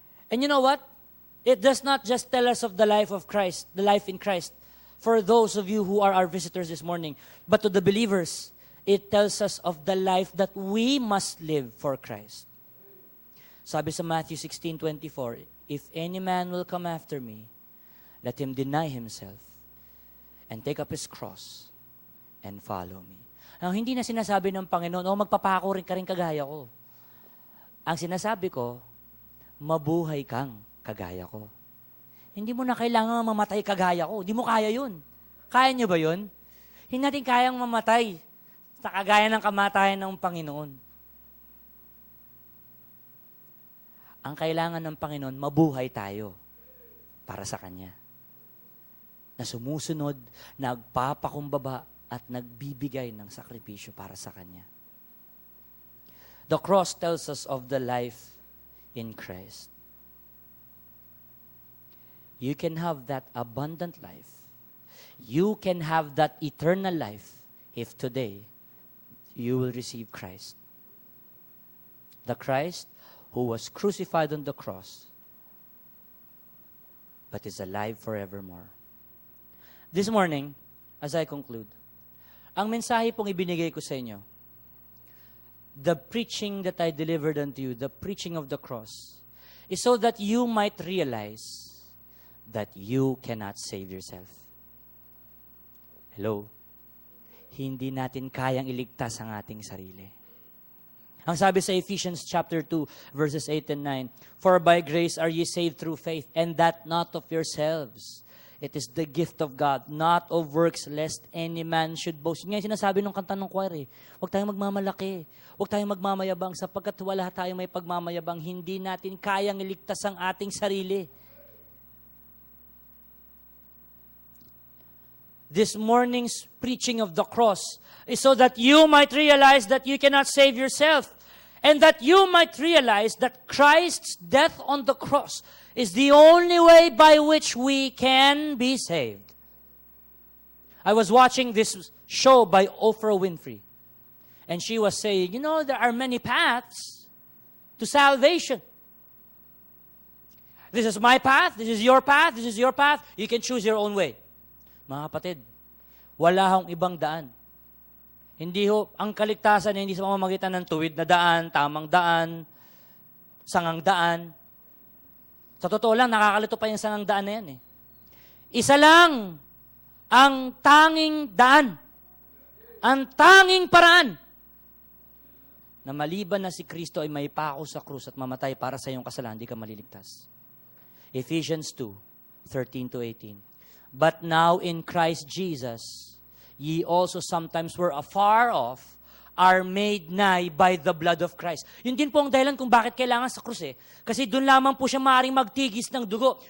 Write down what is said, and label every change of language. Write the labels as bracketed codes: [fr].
[en] And you know what? It does not just tell us of the life of Christ, the life in Christ, for those of you who are our visitors this morning, but to the believers, it tells us of the life that we must live for Christ. [tl] Sabi sa [en] Matthew 16:24, if any man will come after me, let him deny himself and take up his cross and follow me. [tl] Ang hindi na sinasabi ng Panginoon, magpapako rin ka rin kagaya ko. Ang sinasabi ko, mabuhay kang kagaya ko. Hindi mo na kailangan mamatay kagaya ko. Hindi mo kaya yun. Kaya niyo ba yun? Hindi natin kayang mamatay sa kagaya ng kamatayan ng Panginoon. Ang kailangan ng Panginoon, mabuhay tayo para sa Kanya. Na sumusunod, nagpapakumbaba at nagbibigay ng sakripisyo para sa Kanya. [en] The cross tells us of the life in Christ. You can have that abundant life. You can have that eternal life if today you will receive Christ. The Christ who was crucified on the cross, but is alive forevermore. This morning, as I conclude, [tl] ang mensahe pong ibinigay ko sa inyo, [en] the preaching that I delivered unto you, the preaching of the cross, is so that you might realize that you cannot save yourself. Hello? [tl] hindi natin kayang iligtas ang ating sarili. Ang sabi sa [en] Ephesians chapter 2, verses 8 and 9, "For by grace are ye saved through faith, and that not of yourselves. It is the gift of God, not of works, lest any man should boast." [tl] Ngayon sinasabi ng kanta ng choir, huwag tayong magmamalaki, huwag tayong magmamayabang, sapagkat wala tayong may pagmamayabang, hindi natin kayang iligtas ang ating sarili. [en] This morning's preaching of the cross is so that you might realize that you cannot save yourself, and that you might realize that Christ's death on the cross is the only way by which we can be saved. I was watching this show by Oprah Winfrey, and she was saying, there are many paths to salvation. This is my path, this is your path, this is your path. You can choose your own way. [tl] Mga kapatid, wala hong ibang daan. Hindi ang kaligtasan hindi sa pamamagitan ng tuwid na daan, tamang daan, sangang daan. Sa totoo lang, nakakalito pa yung sangang daan na yan. Isa lang ang tanging daan, ang tanging paraan, na maliban na si Kristo ay may pako sa krus at mamatay para sa iyong kasalanan, hindi ka maliligtas. [en] Ephesians 2:13-18. "But now in Christ Jesus, ye also sometimes were afar off, are made nigh by the blood of Christ." [tl] Yun din po ang dahilan kung bakit kailangan sa krus Kasi doon lamang po siya maaaring magtigis ng dugo.